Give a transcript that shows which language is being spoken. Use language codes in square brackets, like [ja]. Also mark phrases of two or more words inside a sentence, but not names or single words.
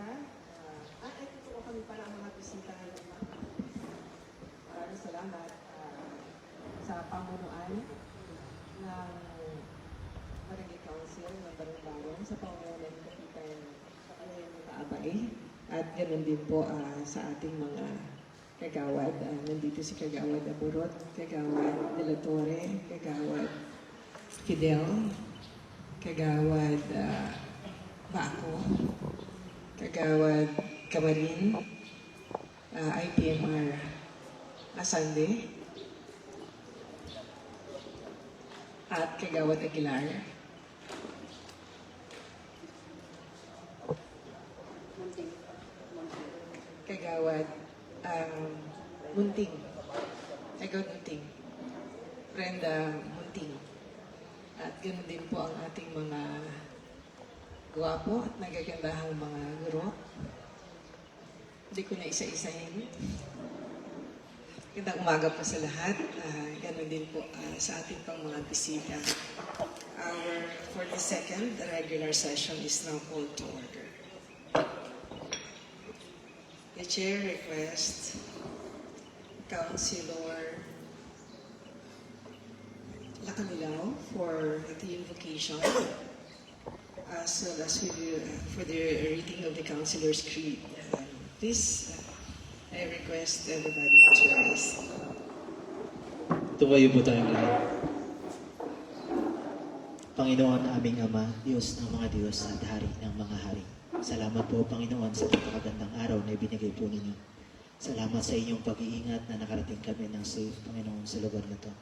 [tl] Ito po kami para ang mga bisita ngayon. Maraming salamat sa pamunuan ng Barangay Council ng Barangay sa pamumunan ng Kapitan Kaabay. At ganoon din po sa ating mga kagawad. Nandito si Kagawad Aburot, Kagawad De La Torre, Kagawad Fidel, Kagawad Baco, Kagawad Camarin, IPMR Asande, at Kagawad Aguilar. Kagawad Munting. Kagawad Munting. Brenda Munting. At ganoon din po ang ating mga gwapo at nagagandahang mga guro. Hindi ko na isa-isahin. Gandang umaga po sa lahat. Ganoon din po sa ating pang mga bisita. [en] Our 42nd regular session is now called to order. The chair requests Councilor Lacanilaw for the invocation, as well as for the reading of the Councilor's Creed. Please, I request everybody to rise. [tl] Tumayo po tayong lahat. Panginoon, aming Ama, Diyos ng mga Diyos at Hari ng mga Hari. Salamat po, Panginoon, sa napakagandang araw na ibinigay po ninyo. Salamat sa inyong pag-iingat na nakarating kami ng safe, Panginoon, sa lugar na to.